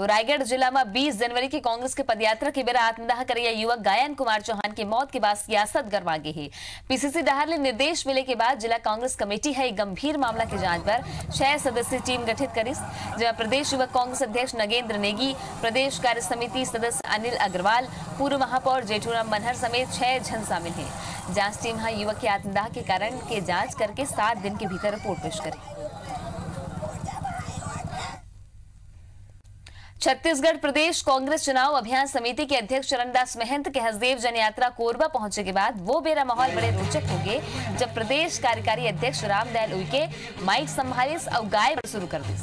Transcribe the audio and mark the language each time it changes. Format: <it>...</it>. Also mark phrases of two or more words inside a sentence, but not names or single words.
<hne>रायगढ़ जिला में 20 जनवरी की कांग्रेस के पदयात्रा के बेरा आत्मदाह करिया युवक गायन कुमार चौहान की मौत के बाद सियासत गरमा गई है। पीसीसी डहार ने निर्देश मिले के बाद जिला कांग्रेस कमेटी है गंभीर मामला की जांच पर 6 सदस्यीय टीम गठित करी, जहां प्रदेश युवक कांग्रेस अध्यक्ष नगेंद्र नेगी, प्रदेश कार्य समिति सदस्य अनिल अग्रवाल, पूर्व महापौर जेठूराम मनहर समेत 6 जन शामिल है। जांच टीम युवक के आत्मदाह के कारण के जांच करके 7 दिन के भीतर रिपोर्ट पेश करेगी। छत्तीसगढ़ प्रदेश कांग्रेस चुनाव अभियान समिति के अध्यक्ष चरणदास महंत के हसदेव जन यात्रा कोरबा पहुंचे के बाद वो बेरा माहौल बड़े रोचक हो गए जब प्रदेश कार्यकारी अध्यक्ष रामदयाल उइके माइक संभालिस और गाय शुरू कर दिस।</hne>